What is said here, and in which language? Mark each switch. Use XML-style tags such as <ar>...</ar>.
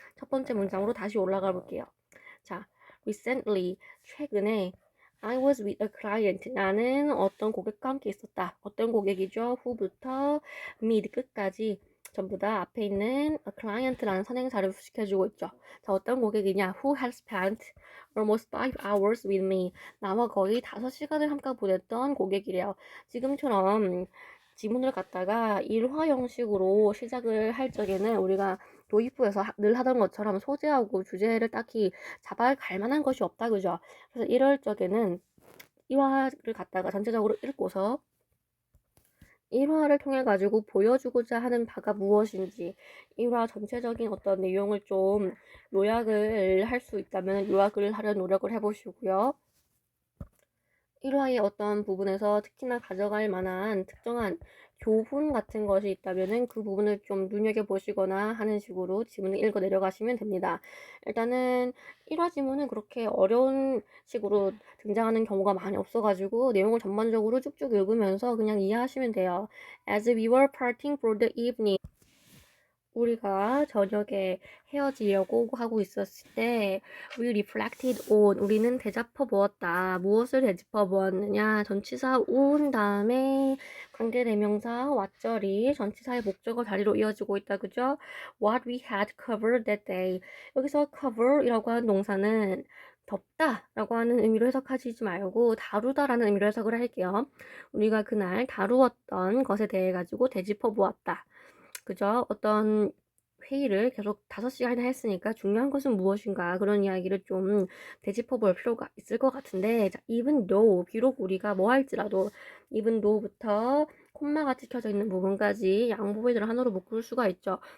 <ko>첫 번째 문장으로 다시 올라가 볼게요. 자, recently, 최근에</ko> <en>I was with a client,</en> <ko>나는 어떤 고객과 함께 있었다. 어떤 고객이죠? who부터 mid, 끝까지 전부 다 앞에 있는 a client라는 선행사를 수식해주고 있죠. 자, 어떤 고객이냐?</ko> <en>Who has spent almost 5 hours with me,</en> <ko>나와 거의 5시간을 함께 보냈던 고객이래요. 지금처럼 지문을 갖다가 일화 형식으로 시작을 할 적에는 우리가 도입부에서 늘 하던 것처럼 소재하고 주제를 딱히 잡아갈 만한 것이 없다, 그죠? 그래서 이럴 적에는 1화를 갖다가 전체적으로 읽고서 1화를 통해 가지고 보여주고자 하는 바가 무엇인지 1화 전체적인 어떤 내용을 좀 요약을 할 수 있다면 요약을 하려 노력을 해보시고요. 1화의 어떤 부분에서 특히나 가져갈 만한 특정한 교훈 같은 것이 있다면은 그 부분을 좀 눈여겨보시거나 하는 식으로 지문을 읽어 내려가시면 됩니다. 일단은 1화 지문은 그렇게 어려운 식으로 등장하는 경우가 많이 없어가지고 내용을 전반적으로 쭉쭉 읽으면서 그냥 이해하시면 돼요.</ko> <en>As we were parting for the evening,</en> <ko>우리가 저녁에 헤어지려고 하고 있었을 때</ko> <en>we reflected on,</en> <ko>우리는 되짚어 보았다. 무엇을 되짚어 보았느냐? 전치사 온 다음에 관계대명사 왓절이 전치사의 목적어 자리로 이어지고 있다. 그죠?</ko> <en>What we had covered that day.</en> <ko>여기서 cover이라고 하는 동사는 덮다 라고 하는 의미로 해석하시지 말고 다루다 라는 의미로 해석을 할게요. 우리가 그날 다루었던 것에 대해 가지고 되짚어 보았다. 그죠? 어떤 회의를 계속 5시간이나 했으니까 중요한 것은 무엇인가 그런 이야기를 좀 되짚어 볼 필요가 있을 것 같은데, 자,</ko> <en>even though,</en> <ko>비록 우리가 뭐 할지라도 even though부터 콤마가 찍혀져 있는 부분까지 양보의 절 하나로 묶을 수가 있죠.</ko>